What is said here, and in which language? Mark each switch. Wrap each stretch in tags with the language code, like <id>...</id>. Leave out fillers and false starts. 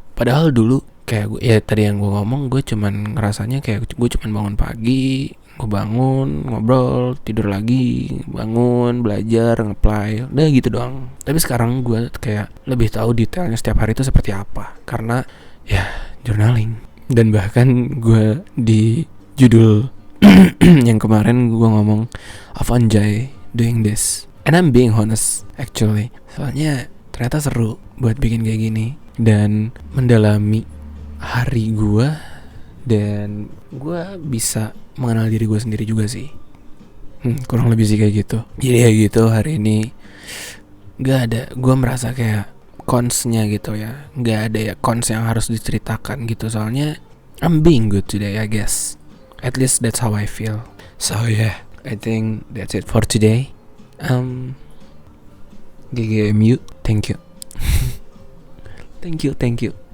<id>Padahal dulu kayak gue, ya tadi yang gue ngomong, gue cuman ngerasanya kayak gue cuman bangun pagi, gue bangun, ngobrol, tidur lagi, bangun, belajar, nge-apply, udah gitu doang. Tapi sekarang gue kayak lebih tahu detailnya setiap hari itu seperti apa, karena ya journaling. Dan bahkan gue di judul yang kemarin gue ngomong</id> <en>I've enjoyed doing this, and I'm being honest actually.</en> <id>Soalnya ternyata seru buat bikin kayak gini dan mendalami hari gue, dan gue bisa mengenal diri gue sendiri juga sih. Kurang lebih sih kayak gitu. Jadi ya gitu, hari ini gak ada, gue merasa kayak cons-nya gitu ya. Gak ada ya cons yang harus diceritakan gitu.</id> <en>Soalnya I'm being good today, I guess. At least that's how I feel. So yeah, I think that's it for today. GGMU, thank you. Thank you.</en>